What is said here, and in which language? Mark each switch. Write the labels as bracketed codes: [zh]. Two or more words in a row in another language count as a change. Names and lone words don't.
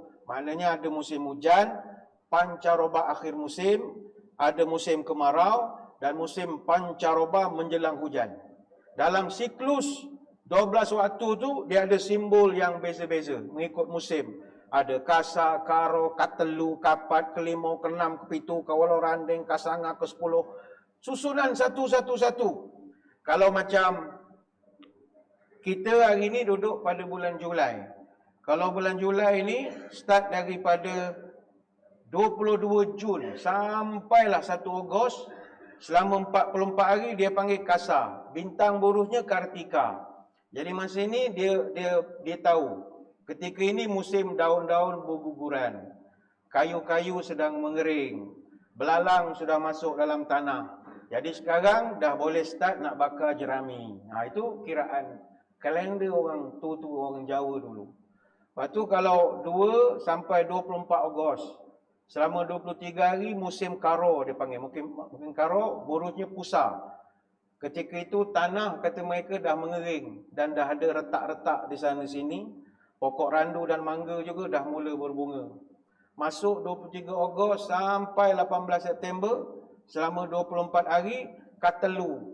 [ms] Maknanya ada musim hujan, pancaroba akhir musim, ada musim kemarau dan musim pancaroba menjelang hujan. Dalam siklus 12 waktu tu dia ada simbol yang beza-beza mengikut musim. Ada Kasa, Karo, Katelu, Kapat, Kelima, Keenam, Kepitu, Kawalo, Randeng, Kasanga, Ke-10. Susunan satu-satu-satu. Kalau macam kita hari ni duduk pada bulan Julai. Kalau bulan Julai ni start daripada 22 Jun sampailah 1 Ogos. Selama 44 hari dia panggil Kasa. Bintang buruhnya Kartika. Jadi masa ini dia tahu. Ketika ini musim daun-daun berguguran. Kayu-kayu sedang mengering. Belalang sudah masuk dalam tanah. Jadi sekarang dah boleh start nak bakar jerami. Itu kiraan kalender orang tu orang Jawa dulu. Lepas tu kalau 2 sampai 24 Ogos. Selama 23 hari musim karo dia panggil. Mungkin karo buruhnya pusa. Ketika itu tanah kata mereka dah mengering. Dan dah ada retak-retak di sana sini. Pokok randu dan mangga juga dah mula berbunga. Masuk 23 Ogos sampai 18 September. Selama 24 hari, Katelu.